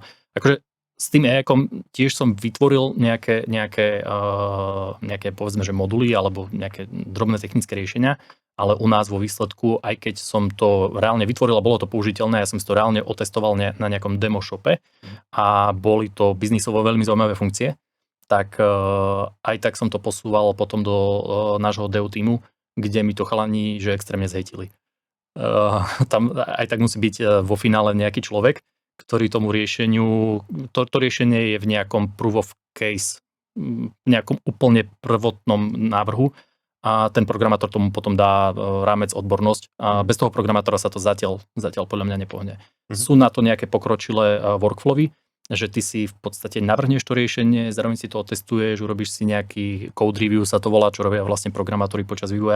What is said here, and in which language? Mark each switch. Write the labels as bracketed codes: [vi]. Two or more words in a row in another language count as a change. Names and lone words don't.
[sk] Akože s tým AI-kom tiež som vytvoril nejaké povedzme, že moduly alebo nejaké drobné technické riešenia, ale u nás vo výsledku, aj keď som to reálne vytvoril a bolo to použiteľné, ja som si to reálne otestoval na nejakom [en] demo shope [sk] a boli to biznisovo veľmi zaujímavé funkcie, tak aj tak som to posúval potom do nášho DEO týmu, kde mi to chalani, že extrémne zhejtili. Tam aj tak musí byť vo finále nejaký človek, ktorý tomu riešeniu, to riešenie je v nejakom [en] proof of case, [sk] v nejakom úplne prvotnom návrhu a ten programátor tomu potom dá rámec odbornosť a bez toho programátora sa to zatiaľ podľa mňa nepohne. Sú na to nejaké pokročilé workflowy, že ty si v podstate navrhneš to riešenie, zároveň si to otestuješ, urobíš si nejaký [en] code review, [sk] sa to volá, čo robia vlastne programátori počas vývoja.